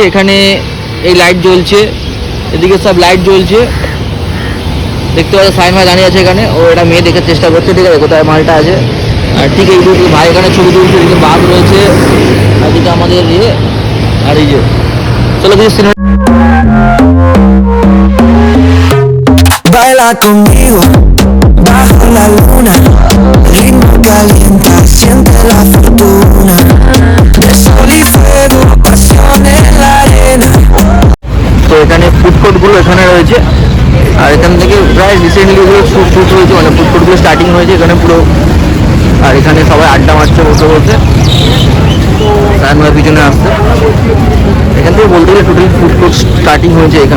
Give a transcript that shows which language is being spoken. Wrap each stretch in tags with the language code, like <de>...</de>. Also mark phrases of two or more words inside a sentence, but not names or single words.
<bn>এখানে এই লাইট জ্বলছে, এদিকে সব লাইট জ্বলছে, দেখতে পাচ্ছ সাইন ভাই দাঁড়িয়ে আছে এখানে, ও এটা মেয়ে দেখার চেষ্টা করছে, ঠিক আছে, কোথায় মালটা আছে। আর ঠিক এই দুটো ভাই এখানে ছবি তুলছে, এদিকে বাঘ রয়েছে, আর এদিকে আমাদের ইয়ে, আর এই যে চলো কিছু সিনেমা।</bn> <es>Baila conmigo bajo la luna, ritmo calienta, siente la fortuna de sol y fuego, pasión en la arena.</es> <bn>তো এখানে</bn> <en>food courtগুলো</en> <bn>এখানে রয়েছে, আর এখান থেকে প্রায় রিসেন্টলি এগুলো শুট হয়েছে, মানে</bn> <en>food courtগুলো starting</en> <bn>হয়েছে এখানে পুরো। আর এখানে সবাই আড্ডা মারছে বসে বসে, তার নয় পিছনে আসছে। এখান থেকে বলতে গেলে</bn> <en>total food court starting</en> <bn>হয়েছে এখানে।</bn>